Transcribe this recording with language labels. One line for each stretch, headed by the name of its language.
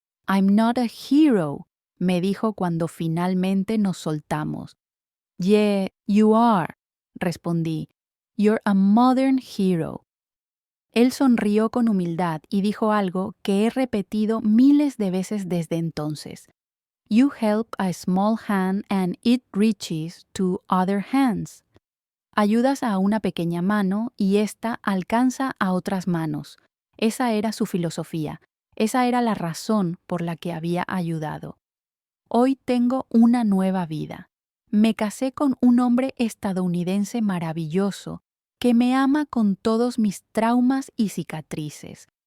English: I'm not a hero,
Spanish: me dijo cuando finalmente nos soltamos.
English: Yeah, you are,
Spanish: respondí.
English: You're a modern hero.
Spanish: Él sonrió con humildad y dijo algo que he repetido miles de veces desde entonces.
English: You help a small hand and it reaches to other hands.
Spanish: Ayudas a una pequeña mano y ésta alcanza a otras manos. Esa era su filosofía. Esa era la razón por la que había ayudado. Hoy tengo una nueva vida. Me casé con un hombre estadounidense maravilloso que me ama con todos mis traumas y cicatrices.